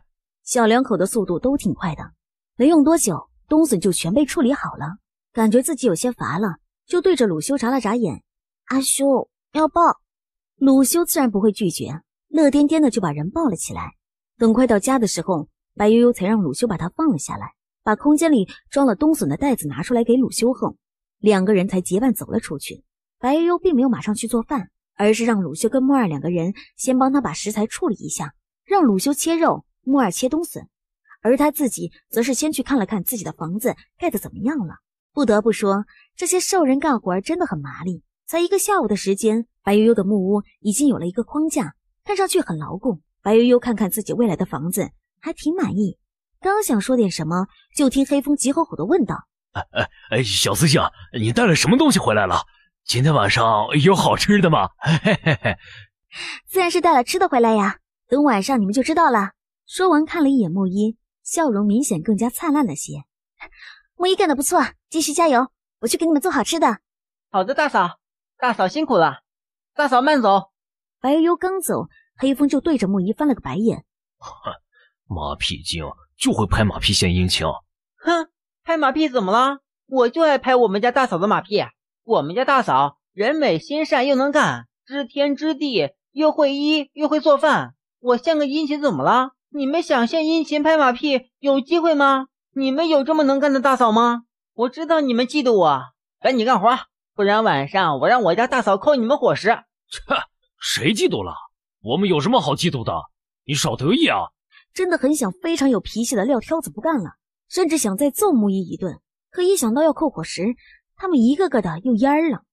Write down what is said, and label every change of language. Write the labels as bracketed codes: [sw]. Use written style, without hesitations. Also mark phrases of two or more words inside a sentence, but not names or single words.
[zh] 小兩口的速度都挺快的，沒用多久，冬筍就全被處理好了。感覺自己有些乏了，就對着魯修眨了眨眼：阿修，要抱。魯修自然不會拒絕，樂顛顛的就把人抱了起來。等快到家的時候，白悠悠才讓魯修把他放了下來，把空間裡裝了冬筍的袋子拿出來給魯修後，兩個人才結伴走了出去。白悠悠並沒有馬上去做飯，而是讓魯修跟木二兩個人先幫他把食材處理一下，讓魯修切肉，木二切冬筍，而他自己則是先去看了看自己的房子蓋得怎麼樣了。不得不說，這些獸人幹活真的很麻利。才一個下午的時間，白悠悠的木屋已經有了一個框架，看上去很牢固。白悠悠看看自己未來的房子，還挺滿意。剛想說點什麼，就聽黑風急吼吼地問道： 小司星，你帶了什麼東西回來了？今天晚上有好吃的嗎？自然是帶了吃的回來呀，等晚上你們就知道了。說完看了一眼木一，笑容明顯更加燦爛了些。木一幹得不錯，繼續加油，我去給你們做好吃的。好的，大嫂，大嫂辛苦了，大嫂慢走。白悠悠剛走，黑風就對着木一翻了個白眼。馬屁精就會拍馬屁獻殷勤。哼，拍馬屁怎麼了？我就愛拍我們家大嫂的馬屁。我們家大嫂人美心善又能幹，知天知地，又會醫又會做飯。我獻個殷勤怎麼了？你們想獻殷勤拍馬屁有機會嗎？你們有這麼能幹的大嫂嗎？我知道你們嫉妒我，趕緊幹活，不然晚上我讓我家大嫂扣你們伙食。誰嫉妒了？我們有什麼好嫉妒的？你少得意啊！真的很想非常有脾氣的撂挑子不幹了，甚至想再揍木一頓，可一想到要扣伙食，他們一個個的又蔫了。